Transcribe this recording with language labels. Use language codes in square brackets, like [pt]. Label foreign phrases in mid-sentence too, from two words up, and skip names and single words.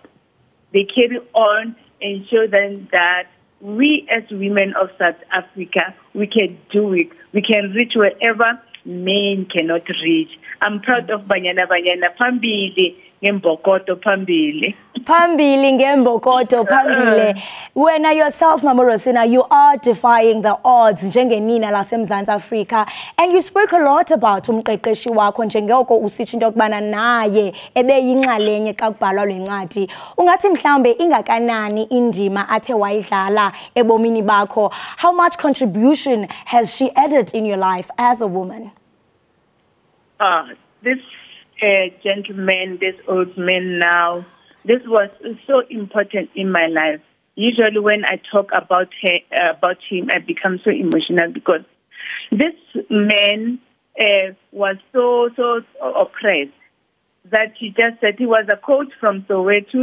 [en] They carry on and show them that we as women of South Africa, we can do it. We can reach wherever men cannot reach. I'm proud of Banyana [xh] Pambili Ngembokoto Pambili. Pambili Ngembokoto Pambili. [en] When yourself, Mama Rosina, you are defying the odds [xh] njengenina laseMzantsi Afrika, [en] and you spoke a lot about [xh] umqeqeshi wakho njengoko usithi into yokubana naye ebeyinxalenye xa kubhalwa le ncwadi. Ungathi mhlambe ingakanani indima athe wayidlala ebomini bakho? [en] How much contribution has she added in your life as a woman? This gentleman, this old man now, this was so important in my life. Usually when I talk about him, I become so emotional because this man was so oppressed that he just said he was a coach from Soweto.